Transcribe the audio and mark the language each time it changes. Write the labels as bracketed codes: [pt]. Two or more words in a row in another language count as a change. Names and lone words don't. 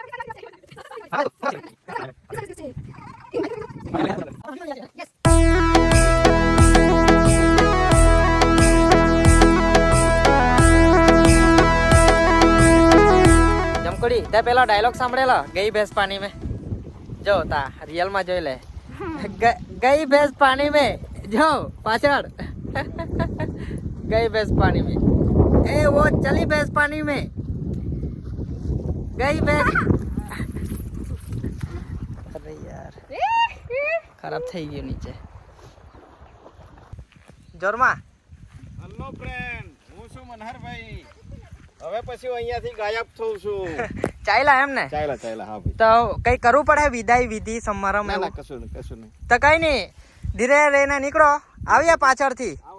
[gu] જમકોડી તે પેલો ડાયલોગ સાંભળેલો ગઈ ભેંસ પાણી में જો તા રિયલ માં જોઈ લે ગઈ ભેંસ પાણી में જો પાછળ ગઈ ભેંસ પાણી [hi] में ए वो चली भैंस पानी में गई भैंस अरे यार खराब [gu] થઈ ગયું નીચે જોરમાં [en] hello friend [gu] હું છું મનહરભાઈ હવે પછી હું અહીંયાથી ગાયબ થઉં છું ચાલ્યા એમ ને ચાલ્યા હા ભાઈ તો કઈ કરવું પડે વિદાય વિધિ સમારંભ ના એવું? ના કશું નહીં તો કઈ નહીં ધીરે રહીને નીકળો આવ્યા પાછળથી